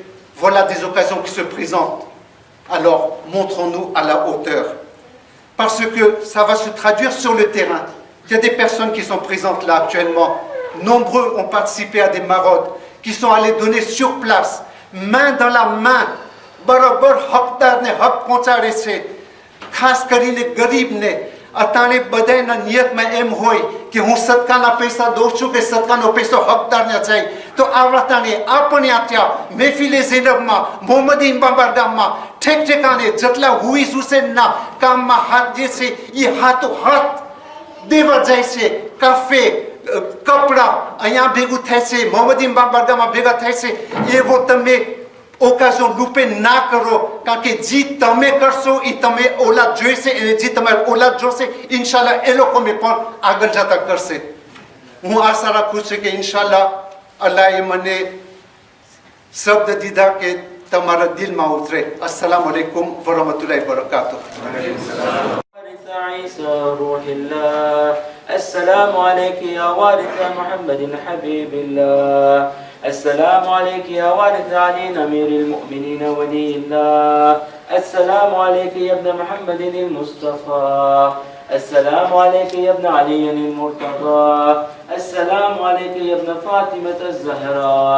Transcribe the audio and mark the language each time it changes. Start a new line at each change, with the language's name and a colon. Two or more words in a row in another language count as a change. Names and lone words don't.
French: Voilà des occasions qui se présentent. Alors, montrons-nous à la hauteur. Parce que ça va se traduire sur le terrain. Il y a des personnes qui sont présentes là actuellement. Nombreux ont participé à des maraudes, qui sont allés donner sur place, main dans la main.
Gujarati: બરાબર હકદાર ને હક પહોંચાડે છે. ખાસ કરીને ગરીબને અટાણે બધાના નિયતમાં એમ હોય કે હું સદકાના પૈસા દઉં છું કે સદકાનો પૈસો હકદારને જાય તો આવતાને આપણે આપ્યા મહેફિલે ઝૈનબમાં મોહમ્મદી બાબારગામમાં ઠેક ઠેકાણે જેટલા હુઈઝ હુસેનના કામમાં હાથ જે છે એ હાથો હાથ દેવા જાય છે કાફે કપડા અહીંયા ભેગું થાય છે મોહમ્મદી બાબારગામમાં ભેગા થાય છે એવો તમે
French: occasion loupée
Gujarati: na karo કારણ કે જી તમે કરશો એ તમે ઓલાદ જોઈશે અને જી તમારે ઓલાદ જોશે ઇન્શાલ્લાહ એ લોકો મે પણ આગળ જતા કરશે હું આશા રાખું છું કે ઇન્શાલ્લાહ અલ્લાહે મને શબ્દ દીધા કે તમારા દિલમાં ઉતરે
Arabic: السلام عليكم ورحمة الله وبركاته عيسى روح الله السلام عليك يا وارث محمد حبيب الله السلام عليك يا وارث علي أمير المؤمنين ولي الله السلام عليك يا ابن محمد المصطفى السلام عليك يا ابن علي المرتضى السلام عليك يا ابن فاطمة الزهراء